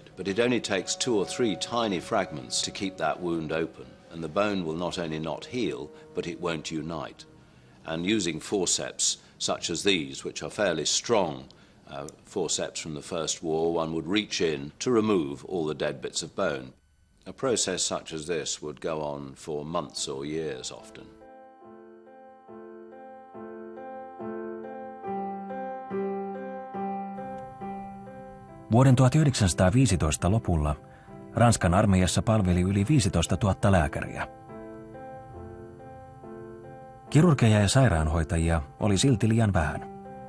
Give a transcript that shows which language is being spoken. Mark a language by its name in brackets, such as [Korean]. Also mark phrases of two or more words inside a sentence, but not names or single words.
[English] But it only takes 2 or 3 tiny fragments to keep that wound open, and the bone will not only not heal, but it won't unite. And using forceps such as these, which are fairly strong forceps from the First War, one would reach in to remove all the dead bits of bone. A process such as this would go on for months or years often. [Finnish] Vuoden 1915 lopulla Ranskan armeijassa palveli yli 15 000 lääkäriä. Kirurgeja ja sairaanhoitajia oli silti liian vähän.